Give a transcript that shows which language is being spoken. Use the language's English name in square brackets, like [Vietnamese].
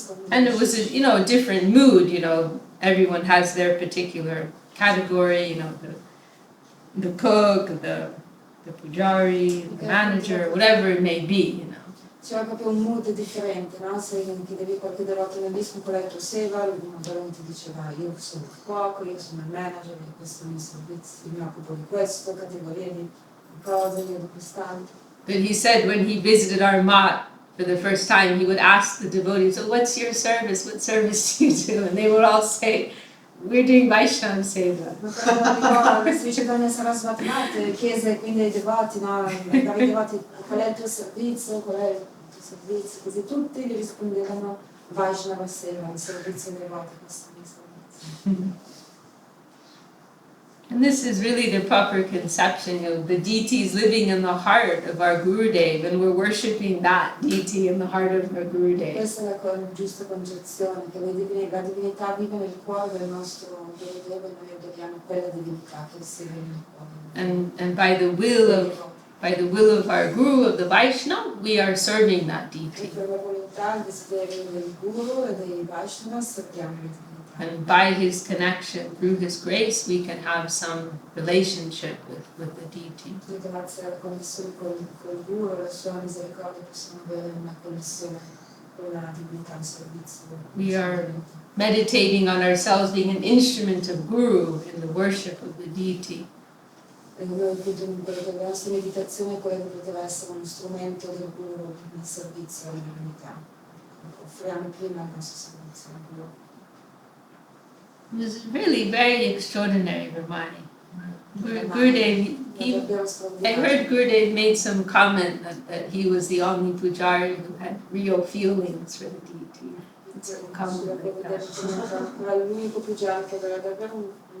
[English] And it was a different mood, everyone has their particular category, the cook, the pujari, the manager, whatever it may be, [Italian] C'era proprio un mood differente, no? Se chiedevi qualche devoto nell'ISKCON qual è il tuo seva, lui ti diceva: io sono il cuoco, io sono il manager, questo è il mio servizio, mi occupo di questo, categorie di cose, io di quest'altro. [English] But he said when he visited our mat for the first time, he would ask the devotees, "So what's your service? What service do you do?" And they would all say, "We're doing Vaishnava Seva." [Italian] Chiese quindi ai devoti, ai devoti, qual è il tuo servizio, così tutti gli rispondevano Vaishnava Seva, il servizio ai devoti, questo è il servizio. [English] And this is really the proper conception, the deity is living in the heart of our Gurudev, and we're worshipping that deity in the heart of our Gurudev. [Italian] Questa è la giusta concezione, che la divinità vive nel cuore del nostro Gurudev e noi adoriamo quella divinità che si vive nel cuore. [English] And by the will of our Guru, of the Vaishnava, we are serving that deity. [Italian] Per la volontà, il desiderio del Guru e dei Vaishnava serviamo la divinità. [English] And by his connection, through his grace, we can have some relationship with the deity. [Italian] Grazie alla connessione col Guru e alla sua misericordia possiamo avere una connessione con la divinità al servizio. [English] We are meditating on ourselves being an instrument of Guru in the worship of the deity. [Italian] E noi appunto la nostra meditazione è quella che poteva essere uno strumento del Guru nel servizio alla divinità. Offriamo prima il nostro servizio al Guru. [English] It was really very extraordinary, Ramani. Gurudev, I heard Gurudev made some comment that he was the only pujari who had real feelings for the deity. It's a comment like that.